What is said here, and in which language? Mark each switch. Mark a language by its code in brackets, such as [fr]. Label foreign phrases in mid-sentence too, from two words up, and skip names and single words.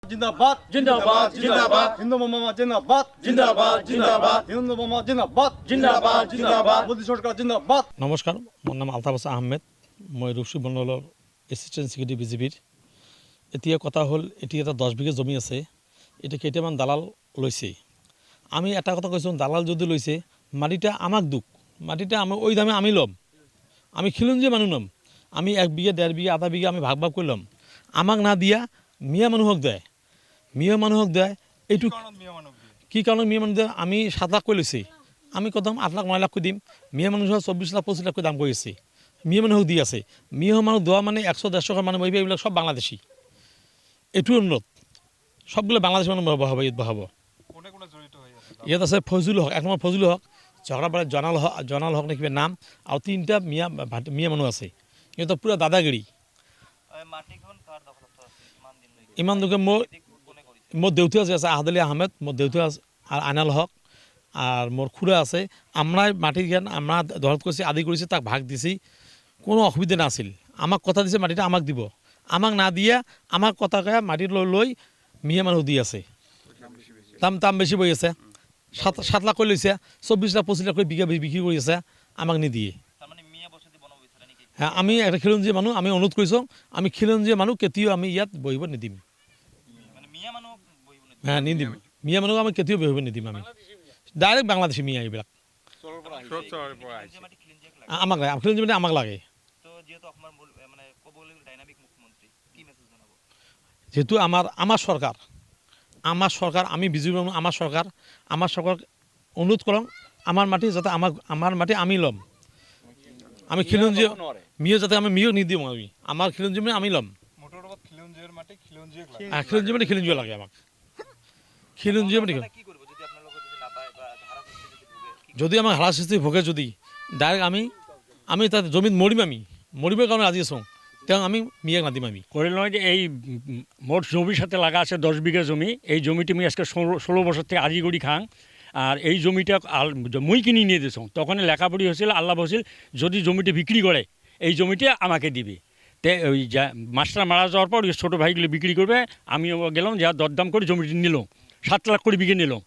[hi] जिंदाबाद जिंदाबाद जिंदाबाद हिंदू मामा जिंदाबाद जिंदाबाद जिंदाबाद हिंदू मामा जिंदाबाद जिंदाबाद जिंदाबाद मोदी सरकार जिंदाबाद। [as] নমস্কাৰ, মোৰ নাম আলতাফ আহমেদ। মই ৰূপসী মণ্ডলৰ এছিষ্টেণ্ট ছেক্ৰেটাৰী বিজেপিৰ। এতিয়া কথা হ'ল, এতিয়া এটা 10 বিঘা জমি আছে, এটা কেইটামান দালাল লৈছে। আমি এটা কথা কৈছোঁ, দালাল যদি লৈছে মাটিটা আমাক দুখ, মাটিটা আমি ওই দামে আমি ল'ম। আমি খিলঞ্জীয়া মানুহ ল'ম, আমি 1 বিঘা 1.5 বিঘা আধা বিঘা আমি ভাগ ভাগ কৰি ল'ম। আমাক না দিয়া মিয়া মানুহক দেয়, মিয়া মানুহক দেয়। এইটো কি কাৰণত মিয়া মানুহ দিয়ে? আমি 7 লাখ কৈ লৈছে, আমি কদম 8 লাখ 9 লাখ কৈ দিম। মিয়া মানুহ 24 লাখ 25 লাখ কৈ দাম কৰি আছে, মিয়া মানুহক দি আছে। মিয়া মানুহ দোৱা মানে 100-150 মানুহ বহিব, এইবিলাক সব বাংলাদেশী। এইটো অনুৰোধ, সবগুলো বাংলাদেশী মানুহ বহাব, ইয়াত আছে ফজলুল হক, 1 নম্বৰ ফজলুল হক, ঝগড়াপাড়ার জনাল হক নে কিবা নাম, আৰু 3টা মিয়া মানুহ আছে। সিহঁতৰ পূৰা দাদাগিৰি। ইমান দুখে মোৰ দেউতা আছে আহাদ আলী আহমেদ, মোৰ দেউতা আছে আর আইনাল হক, আর মোর খুড়া আছে। [bn] আমরা মাটির জ্ঞান আমরা দখল করছি, আদি করেছি, তাক ভাগ দিছি, কোনো অসুবিধা নাছিল। [as] আমাক কথা দিছে মাটিটা আমাক দিব, আমাক না দিয়া আমাক কথা কয়ে মাটি লৈ মিয়া মানুহ দি আছে। দাম বেশি বই আছে, 7 লাখ করে লৈছে, 24 লাখ 25 লাখ করে বিঘা বিক্রি করে আছে, আমাক নিদিয়ে। হ্যাঁ, আমি একটা খিলঞ্জীয়া মানুহ, আমি অনুরোধ কৰিছোঁ, আমি খিলঞ্জীয়া মানুহ কেতিয়াও আমি ইয়াত বহিব নিদিম। হ্যাঁ, নিদিম, মিয়া মানুহ আমি কেতিয়াও বহিব নিদিম। আমি ডাইৰেক্ট বাংলাদেশী মিয়া, এইবিলাক আমাক লাগে, খিলঞ্জীয়া মানে আমাক লাগে। [bn] যেহেতু আমার সরকার আমি বিজেপি মানুহ, আমার সরকার অনুরোধ করম, আমার মাটি যাতে আমার মাটি আমি লম। [as] আমি খিলঞ্জীয়া মিয়া যাতে আমি মিয়া নিদিম, আমি আমার খিলঞ্জীয়া মানে আমি লম। খিলঞ্জীয়া মানে খিলঞ্জীয়া লাগে আমাক, খিলঞ্জীয়া মানে যদি আমার হারাশাস্তি ভোগে, যদি ডাইরেক্ট আমি তাতে জমিত মরিবার কারণে রাজি আছোঁ, তেওঁ আমি মিয়াক নাদিম। আমি [bn] করে নয় যে এই মোট জমির সাথে লাগা আছে 10 বিঘা জমি। এই জমিটি আমি আজকে 16 বছর থেকে আজি করি খাং। আর এই জমিটা মুই কিনে নিয়ে দিয়েছ, তখন লেখাপড়ি হয়েছিল, আল্লাহ বলছিল যদি জমিটি বিক্রি করে এই জমিটি আমাকে দিবে। তে ওই মাস্টার মারা যাওয়ার পর ওই ছোটো ভাইগুলো বিক্রি করবে, আমিও গেলাম, যা দরদাম করে জমিটি নিলাম, 7 লাখ করে বিঘে নিলাম।